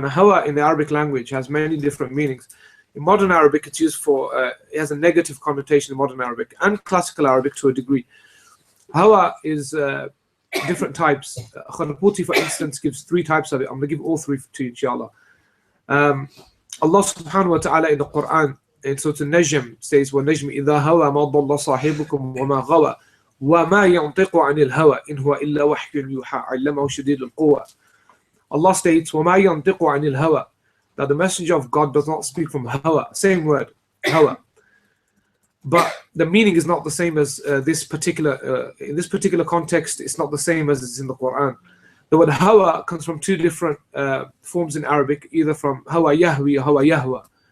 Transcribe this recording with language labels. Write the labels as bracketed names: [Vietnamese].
[English] Now, hawa in the Arabic language has many different meanings. In modern Arabic, it's used for, it has a negative connotation in modern Arabic and classical Arabic to a degree. Hawa is different types. Kharputi, for instance, gives 3 types of it. I'm going to give all 3 to you, inshallah. Allah subhanahu wa ta'ala in the Quran, in Surah Al-Najm, says, [Arabic] وَالنَّجْمِ إِذَا هَوَى مَا ضَلَّ صَاحِبُكُمْ وَمَا غَوَى وَمَا يَنطِقُ عَنِ الْهَوَى إِنْ هُوَ إِلَّا وَحْيٌ يُوحَى عَلَّمَهُ شَدِيدُ الْقُوَى. [English] Allah states, [Arabic] وَمَا يَنطِقُ عَنِ الْهَوَى, [English] that the messenger of God does not speak from hawa. Same word, hawa. But the meaning is not the same as this particular, in this particular context, it's not the same as it's in the Quran. The word hawa comes from 2 different forms in Arabic, either from hawa yahwi or hawa yahwa.